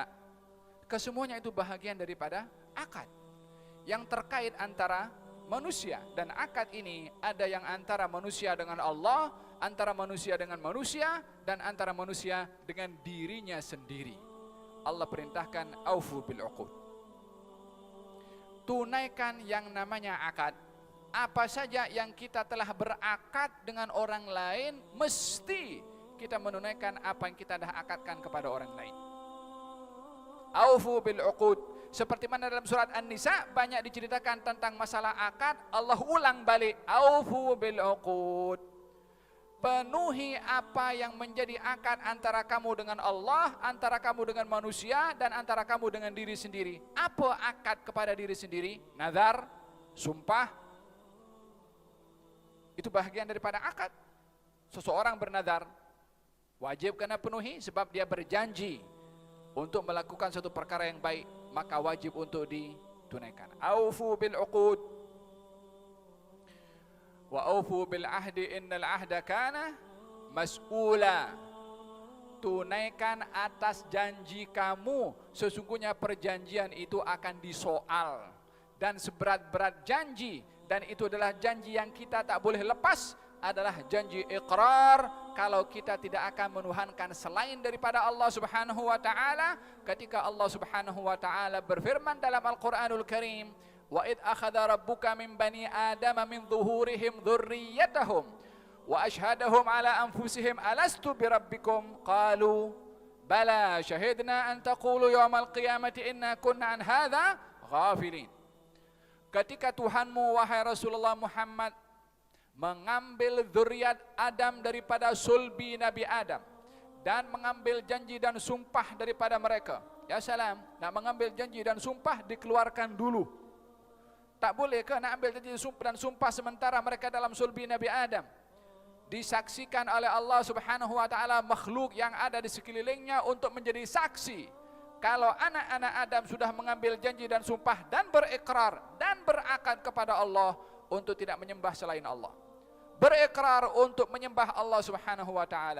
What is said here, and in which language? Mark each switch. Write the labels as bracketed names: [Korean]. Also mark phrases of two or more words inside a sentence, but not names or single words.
[Malay] Kesemuanya itu bahagian daripada akad yang terkait antara manusia. Dan akad ini ada yang antara manusia dengan Allah, antara manusia dengan manusia, dan antara manusia dengan dirinya sendiri. Allah perintahkan [Arabic] أوفوا بالعقود. [Malay] Tunaikan yang namanya akad. Apa saja yang kita telah berakad dengan orang lain, mesti kita menunaikan apa yang kita dah akadkan kepada orang lain. [Arabic] أوفوا بالعقود. [Malay] Seperti mana dalam surat An-Nisa banyak diceritakan tentang masalah akad, Allah ulang balik, [Arabic] أوفوا بالعقود. [Malay] Penuhi apa yang menjadi akad antara kamu dengan Allah, antara kamu dengan manusia, dan antara kamu dengan diri sendiri. Apa akad kepada diri sendiri? Nazar, sumpah. Itu bahagian daripada akad. Seseorang bernazar, wajib kena penuhi sebab dia berjanji untuk melakukan suatu perkara yang baik, maka wajib untuk ditunaikan. [Arabic] أوفوا بالعقود وأوفوا بالعهد إن العهد كان مسؤولا. [Malay] Tunaikan atas janji kamu, sesungguhnya perjanjian itu akan disoal. Dan seberat-berat janji, dan itu adalah janji yang kita tak boleh lepas, adalah janji iqrar, kalau kita tidak akan menuhankan selain daripada Allah [Arabic] سبحانه وتعالى. [Malay] Ketika Allah [Arabic] سبحانه وتعالى [Malay] berfirman dalam Al-Qur'anul Karim, [Arabic] وإذ أخذ ربك من بني آدم من ظهورهم ذريتهم وأشهدهم على أنفسهم ألست بربكم قالوا بلى شهدنا أن تقولوا يوم القيامة إنا كنا عن هذا غافلين. [Malay] Ketika Tuhanmu wahai Rasulullah Muhammad mengambil zuriat Adam daripada sulbi Nabi Adam dan mengambil janji dan sumpah daripada mereka. [Arabic] يا سلام, [Malay] nak mengambil janji dan sumpah dikeluarkan dulu. Tak boleh ke nak ambil janji dan sumpah sementara mereka dalam sulbi Nabi Adam? Disaksikan oleh Allah [Arabic] سبحانه وتعالى [Malay] makhluk yang ada di sekelilingnya untuk menjadi saksi. Kalau anak-anak Adam sudah mengambil janji dan sumpah dan berikrar dan berakad kepada Allah untuk tidak menyembah selain Allah, berikrar untuk menyembah Allah [Arabic] سبحانه وتعالى.